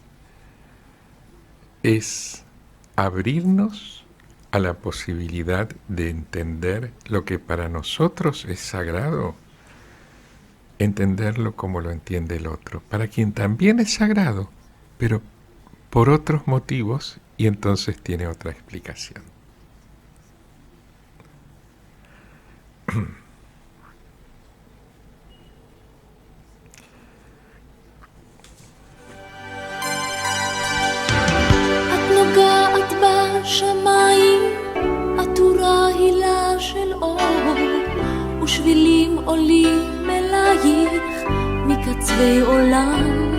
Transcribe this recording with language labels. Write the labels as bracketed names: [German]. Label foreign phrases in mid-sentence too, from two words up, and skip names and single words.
[Spanish] es abrirnos a la posibilidad de entender lo que para nosotros es sagrado, entenderlo como lo entiende el otro, para quien también es sagrado, pero por otros motivos, y entonces tiene otra explicación. [Hebrew] את נוגעת בשמיים, עטורה הילה של אור, ושבילים עולים אלייך מקצווי עולם.